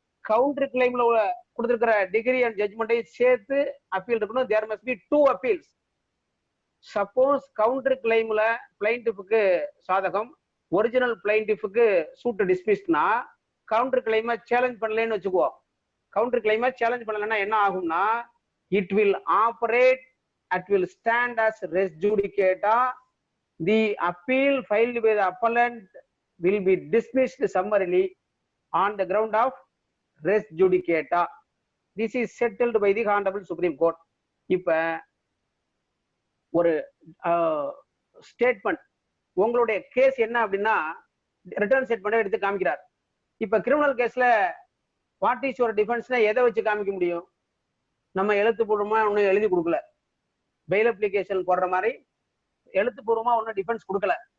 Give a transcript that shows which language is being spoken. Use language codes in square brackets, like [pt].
[ta] Counter கிளைம்ல கொடுத்திருக்கிற degree and ஜட்ஜ்மெண்ட்டையும் சேர்த்து appeal இருக்கணும். [en] There must be 2 appeals. [ta] Suppose counter கிளைம்ல பிளைண்டிஃபுக்கு சாதகம், ஒரிஜினல் பிளைண்டிஃபுக்கு சூட் டிஸ்மிஸ்னா கவுண்டர் கிளைமை சேலஞ்ச் பண்ணலன்னு வச்சுக்குவோம். கவுண்டர் கிளைமை சேலஞ்ச் பண்ணலன்னா என்ன ஆகும்னா [en] it will operate, it will stand as res judicata. The appeal filed by the appellant will be dismissed summarily on the ground of res judicata. This is settled by the Honorable Supreme Court. [ta] இப்ப ஒரு statement உங்களுடைய case என்ன அப்படின்னா return statement எடுத்து காமிக்கிறார். இப்ப criminal கேஸ்ல [en] what is your டிஃபென்ஸ்னா [ta] எதை வச்சு காமிக்க முடியும்? நம்ம எழுத்துப்பூர்வமா ஒன்னும் எழுதி கொடுக்கல. பெயில் அப்ளிகேஷன் போடுற மாதிரி எழுத்துப்பூர்வமா ஒன்னும் டிஃபென்ஸ் கொடுக்கல.